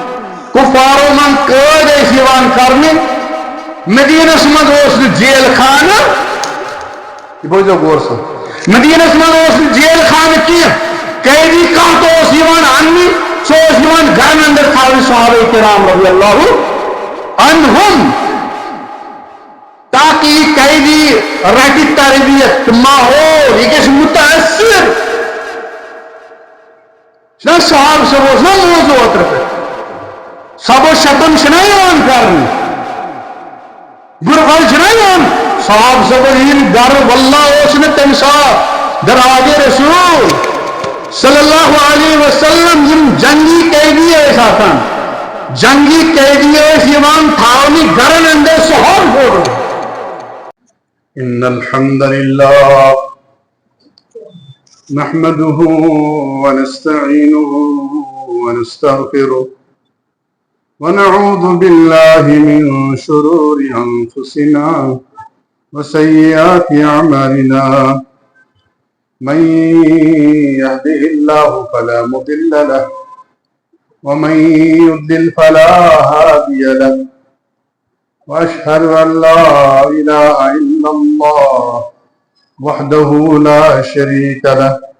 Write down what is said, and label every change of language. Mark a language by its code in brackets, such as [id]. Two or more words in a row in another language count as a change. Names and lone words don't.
[ks] قٲد ٲسۍ یِوان کرنہِ مدیٖنس منٛز اوس نہٕ جیل خانہٕ یہِ بوٗزِو غور سان مدیٖنس منٛز اوس نہٕ جیل خانہٕ کینٛہہ قٲدی کانٛہہ تہِ اوس یِوان اَننہِ سُہ اوس یِوان گرن اندر تھاونہٕ صحابہ کرام [ar] رضی اللہ عنہم [ks] تاکہ یہ قیدی رٹہِ تربیت تہٕ ماحول یہِ گژھِ متاثر چھُنہ صحاب صٲب اوس نہ موضوع اوترٕ پٮ۪ٹھ سبو شتم چھُنہ یِوان کرنہٕ بُرٕ پھل چھُنہ یِوان صحاب صٲبن ہٕنٛدۍ گرٕ واللہ اوس نہٕ تمہِ ساتہٕ دراجے رسول [ar] صلی اللہ علیہ وسلم [ks] یم جنگی قیدی ٲسۍ آسان جنگی قیدی ٲسۍ یِوان تھاونہٕ گرن اندر صحاب فوٹو [ar] ان الحمد لله نحمده ونستعينه ونستغفره ونعوذ بالله من شرور انفسنا وسيئات اعمالنا من يهده الله فلا مضل له ومن يضلل فلا هادي له وأشهد أن لا إله إلا الله وحده لا شريك له